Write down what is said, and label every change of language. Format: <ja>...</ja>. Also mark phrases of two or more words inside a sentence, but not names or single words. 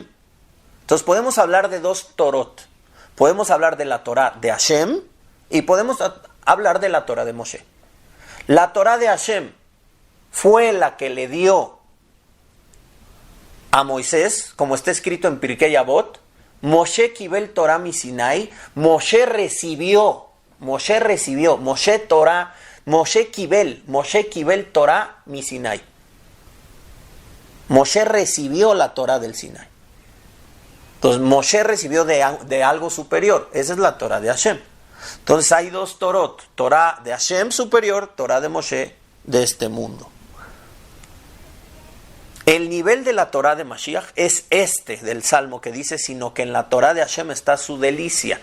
<es>Entonces podemos hablar de dos Torot. Podemos hablar de la Torá de Hashem y podemos hablar de la Torá de Moshe. La Torá de Hashem fue la que le dio a Moisés, como está escrito en Pirkei Avot,</es> <he>משה קיבל תורה מסיני,</he> <es>Moshe recibió, Moshe Torah,</es> <he>משה קיבל תורה מסיני.</he> <es>Moshe recibió la Torah del Sinai. Entonces Moshe recibió de algo superior, esa es la Torah de Hashem. Entonces hay dos Torot, Torah de Hashem superior, Torah de Moshe de este mundo. El nivel de la Torah de Mashiach es este del Salmo que dice, sino que en la Torah de Hashem está su delicia.</es>